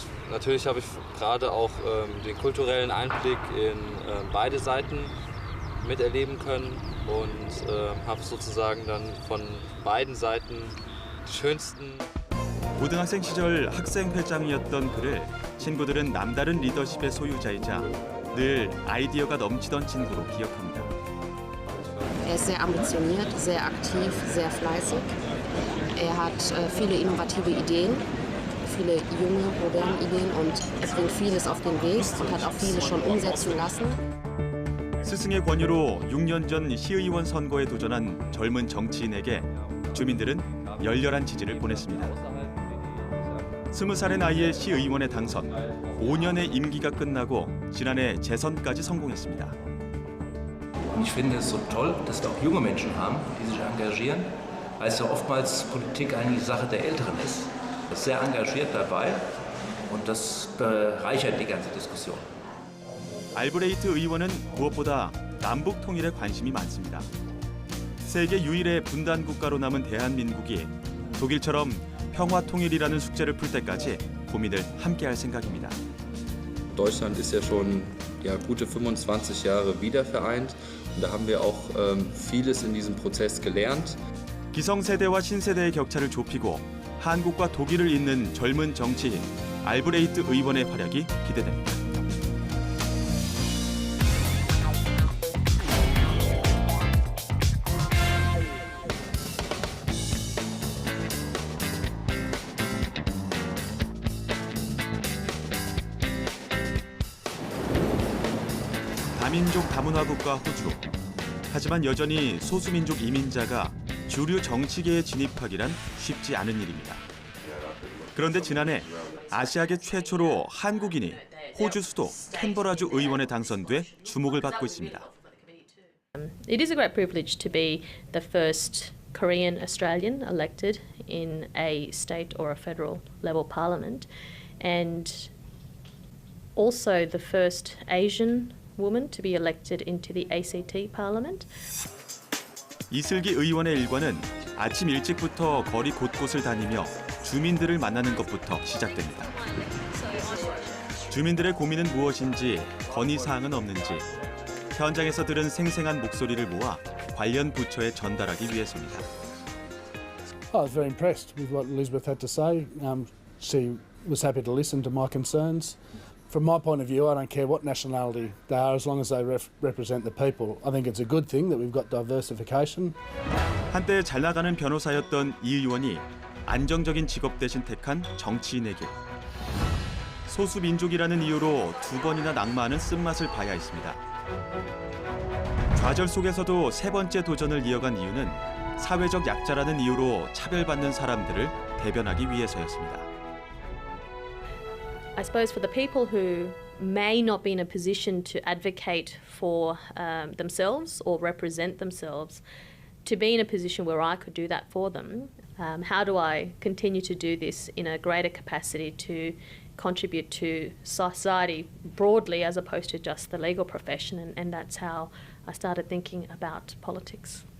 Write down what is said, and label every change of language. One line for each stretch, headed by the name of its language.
German: Natürlich habe ich gerade auch den kulturellen Einblick in beide Seiten miterleben können und habe sozusagen dann von beiden Seiten die schönsten.
Korean: 고등학생 시절 학생회장이었던 그를 친구들은 남다른 리더십의 소유자이자 늘 아이디어가 넘치던 친구로 기억합니다.
German: Er ist sehr ambitioniert, sehr aktiv, sehr fleißig. Er hat viele innovative Ideen. Viele junge, moderne Ideen und er bringt vieles auf den Weg und hat auch vieles schon umsetzen lassen.
Korean: 스승의 권유로 6년 전 시의원 선거에 도전한 젊은 정치인에게 주민들은 열렬한 지지를 보냈습니다. 20살의 나이에 시의원에 당선, 5년의 임기가 끝나고 지난해 재선까지 성공했습니다.
German: Ich finde es so toll, dass wir auch junge Menschen haben, die sich engagieren, weil es ja oftmals Politik eigentlich Sache der Älteren ist. Sehr engagiert dabei und das bereichert die ganze Diskussion.
Korean: 알브레히트 의원은 무엇보다 남북 통일에 관심이 많습니다. 세계 유일의 분단 국가로 남은 대한민국이 독일처럼 평화 통일이라는 숙제를 풀 때까지 고민을 함께할 생각입니다.
German: Deutschland ist ja schon gute 25 Jahre wiedervereint und da haben wir auch vieles in diesem Prozess gelernt.
Korean: 기성세대와 신세대의 격차를 좁히고 한국과 독일을 잇는 젊은 정치인 알브레히트 의원의 활약이 기대됩니다. 다민족 다문화 국가 호주. 하지만 여전히 소수민족 이민자가 주류 정치계에 진입하기란 쉽지 않은 일입니다. 그런데 지난해 아시아계 최초로 한국인이 호주 수도 캔버라주 의원에 당선돼 주목을 받고 있습니다.
English: It is a great privilege to be the first Korean Australian elected in a state or a federal level parliament and also the first Asian woman to be elected into the ACT parliament.
Korean: 이슬기 의원의 일과는 아침 일찍부터 거리 곳곳을 다니며 주민들을 만나는 것부터 시작됩니다. 주민들의 고민은 무엇인지, 건의사항은 없는지 현장에서 들은 생생한 목소리를 모아 관련 부처에 전달하기 위해서입니다.
English: I was very impressed with what Elizabeth had to say. She was happy to listen to my concerns. From my point of view, I don't care what nationality they are as long as they represent the people. I think it's a good thing that we've got diversification.
Korean: 한때 잘 나가는 변호사였던 이 의원이 안정적인 직업 대신 택한 정치인의 길. 소수 민족이라는 이유로 2번이나 낙마하는 쓴맛을 봐야 했습니다. 좌절 속에서도 3번째 도전을 이어간 이유는 사회적 약자라는 이유로 차별받는 사람들을 대변하기 위해서였습니다.
English: I suppose for the people who may not be in a position to advocate for themselves or represent themselves, to be in a position where I could do that for them, how do I continue to do this in a greater capacity to contribute to society broadly as opposed to just the legal profession, and that's how I started thinking about politics.